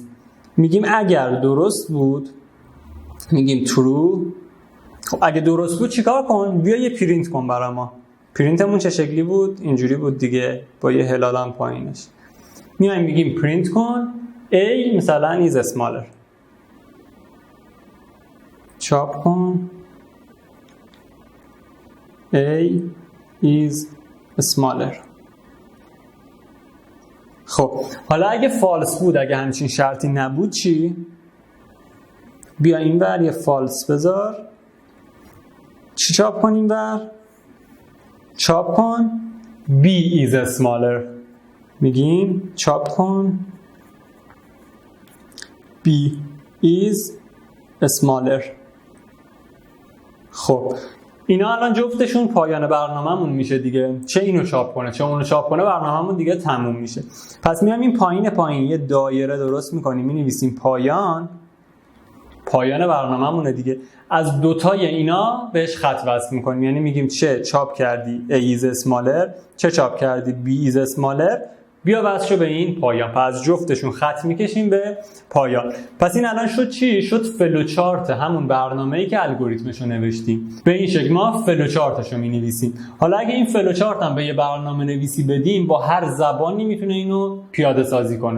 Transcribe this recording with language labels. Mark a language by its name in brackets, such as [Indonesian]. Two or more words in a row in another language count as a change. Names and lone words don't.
[Persian] میگیم اگر درست بود میگیم true. خب اگه درست بود چیکار کن؟ بیا یه پرینت کن برای ما. پرینتمون چه شکلی بود؟ اینجوری بود دیگه، با یه هلالم پایینش. میایم میگیم پرینت کن A مثلا [English] is smaller. [Persian] چاپ کن [English] A is smaller. [Persian] خب حالا اگه فالس بود، اگه همچین شرطی نبود چی؟ بیا این ور یه فالس بذار. چی چاپ کن این ور؟ چاپ کن [English] B is smaller. [Persian] میگیم چاپ کن [English] B is smaller. [Persian] خب اینا الان جفتشون پایان برنامه‌مون میشه دیگه. چه اینو چاپ کنه چه اونو چاپ کنه، برنامه‌مون دیگه تموم میشه. پس میام این پایین یه دایره درست میکنیم، مینویسیم پایان برنامه‌مونه دیگه. از دوتای اینا بهش خط وصل میکنیم، یعنی میگیم چه چاپ کردی [English] A is smaller، [Persian] چه چاپ کردی [English] B is smaller، [Persian] بیا وصل به این پایان. پس جفتشون خط میکشیم به پایان. پس این الان شد چی؟ شد فلوچارت همون برنامه‌ای که الگوریتمشو نوشتیم. به این شکل ما فلوچارتشو می‌نویسیم. حالا اگه این فلوچارت هم به یه برنامه نویسی بدیم، با هر زبانی میتونه اینو پیاده سازی کنه.